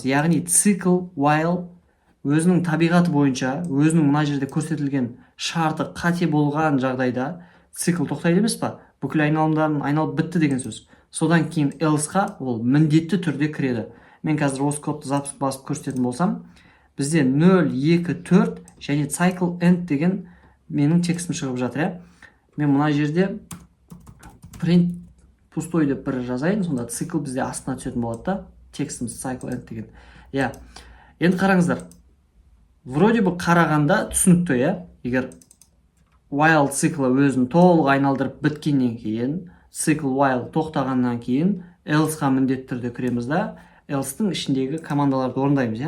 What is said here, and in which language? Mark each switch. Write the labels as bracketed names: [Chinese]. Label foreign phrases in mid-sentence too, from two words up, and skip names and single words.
[Kazakh] Яғни цикл while өзінің табиғаты бойынша, өзінің мына жерде көрсетілген шарты қате болған жағдайда цикл тоқтайды емес па? Бүкіл айналымдарын айналып бітті деген сөз. Содан кейін else-ға ол міндетті түрде кіреді. Мен қазір осы кодты басып көрсететін болсам, бізде 0, 2, 4 және [English] cycle end [Kazakh] деген менің текстім шығып жатыр. Мен мына жерде print пустой деп бір жазайын, сонда цикл бізде астына түсетін болады да, текстіміз [English] cycle end [Kazakh] деген. Енді қараңыздар, [Russian] вроде бы [Kazakh] қарағанда түсінікті, егер while циклы өзін толық айналдырып біткеннен кейін, цикл while тоқтағаннан кейін else-ға міндетті түрде кіреміз да, else-тің ішіндегі командаларды орындаймыз.